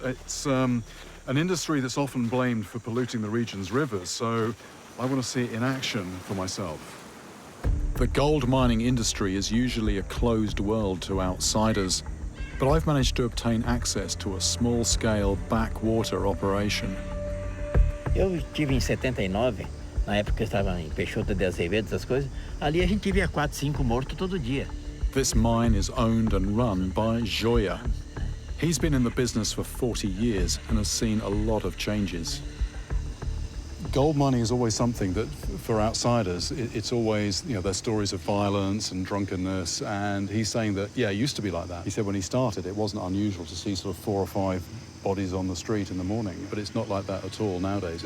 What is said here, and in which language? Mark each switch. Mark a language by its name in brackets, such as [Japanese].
[English] It's an industry that's often blamed for polluting the region's rivers, so I want to see it in action for myself. The gold mining industry is usually a closed world to outsiders, but I've managed to obtain access to a small-scale backwater operation. [Portuguese] Eu estive em 79, na época que eu estava em Peixoto de Azevedo, essas coisas. Ali a gente via 4, 5 mortos todo dia. [English] This mine is owned and run by Joia. He's been in the business for 40 years and has seen a lot of changes. Gold mining is always something that, for outsiders, it's always, there's stories of violence and drunkenness, and he's saying that, it used to be like that. He said when he started, it wasn't unusual to see sort of 4 or 5 bodies on the street in the morning, but it's not like that at all nowadays.